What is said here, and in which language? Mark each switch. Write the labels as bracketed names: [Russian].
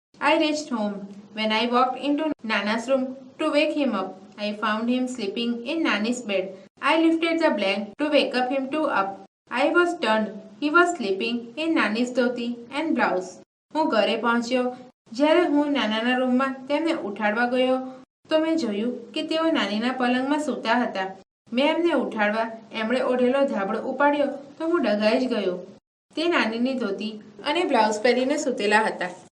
[English] I reached home. When I walked into Nana's room to wake him up, I found him sleeping in Nani's bed. I lifted the blanket to wake up him too up. I was stunned. He was sleeping in Nani's dhoti and blouse. [Gujarati] હું ઘરે પહોંચ્યો. જ્યારે હું નાનાના રૂમમાં તેમને ઉઠાડવા ગયો તો મેં જોયું કે તેઓ નાનીના પલંગમાં સૂતા હતા. મેં એમને ઉઠાડવા એમણે ઓઢેલો ધાબળો ઉપાડ્યો તો હું ડઘાઈ જ ગયો. તે નાનીની ધોતી અને બ્લાઉઝ પહેરીને સૂતેલા હતા.